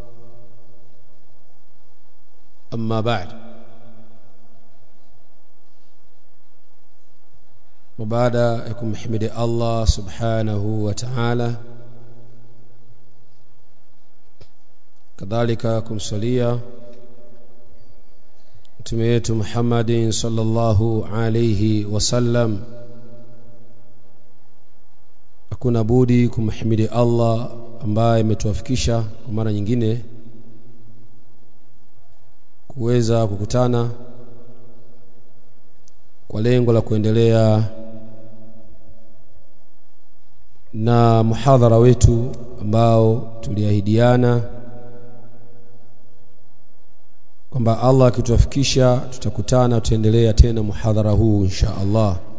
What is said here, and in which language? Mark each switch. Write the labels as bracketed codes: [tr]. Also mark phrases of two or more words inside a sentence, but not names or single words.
[ar] أما بعد، وبعد يكون محمد الله سبحانه وتعالى كذلك [sw] kumsalia mtume wetu Muhammad [ar] صلى الله عليه وسلم. [sw] Hakuna budi kumhimidi Allah ambaye ametuafikisha kwa mara nyingine kuweza kukutana kwa lengo la kuendelea na muhadhara wetu ambao tuliahidiana kwamba Allah akituafikisha tutakutana, tutaendelea tena muhadhara huu [ar] إن شاء الله.